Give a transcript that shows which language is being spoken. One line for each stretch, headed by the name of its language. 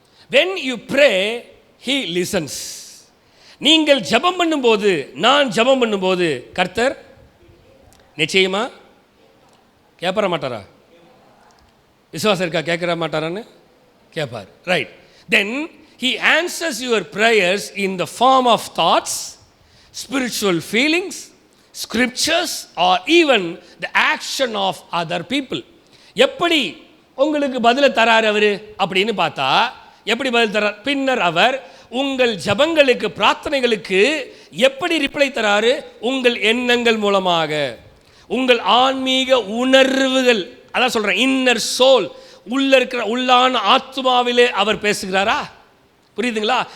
English: when you pray he listens.
Tamil: நீங்கள் ஜபம் பண்ணும்போது, நான் ஜபம் பண்ணும்போது கர்த்தர் நிச்சயமா கேட்பற மாட்டாரா? விசுவாசம் இருக்கா? கேட்கற மாட்டாரான்னு கேட்பார். Right.
English: then he answers your prayers in the form of thoughts, spiritual feelings, scriptures or even the action of other people.
Tamil: எப்படி உங்களுக்கு பதில் தரார் அவர் அப்படின்னு பார்த்தா, எப்படி பதில் தரார்? பின்னர் அவர் உங்கள் ஜபங்களுக்கு, பிரார்த்தனைகளுக்கு எப்படி ரிப்ளை தராரு? உங்கள் எண்ணங்கள் மூலமாக, உங்கள் ஆன்மீக உணர்வுகள், அதான் சொல்றேன், இன்னர் சோல், உள்ள இருக்கிற உள்ளான ஆத்மாவிலே அவர் பேசுகிறாரா? புரியுதுங்களா?